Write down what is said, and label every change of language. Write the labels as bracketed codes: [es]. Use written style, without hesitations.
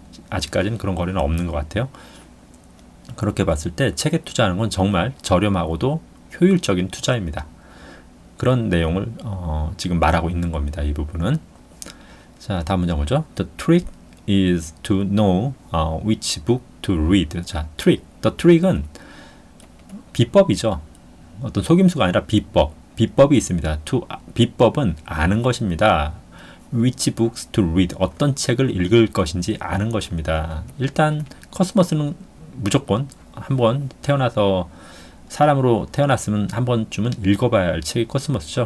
[ko] 아직까지는 그런 거래는 없는 것 같아요. 그렇게 봤을 때 책에 투자하는 건 정말 저렴하고도 효율적인 투자입니다. 그런 내용을 지금 말하고 있는 겁니다. 이 부분은. 자, 다음 문장 보죠. [en] The trick is to know which book to read. [ko] 자, trick. [en] The trick [ko] 은 비법이죠. 어떤 속임수가 아니라 비법이 있습니다. 비법은 아는 것입니다. [en] which books to read. [ko] 어떤 책을 읽을 것인지 아는 것입니다. 일단 코스모스는 무조건 한번 태어나서 사람으로 태어났으면 한 번쯤은 읽어봐야 할 책이 코스모스죠.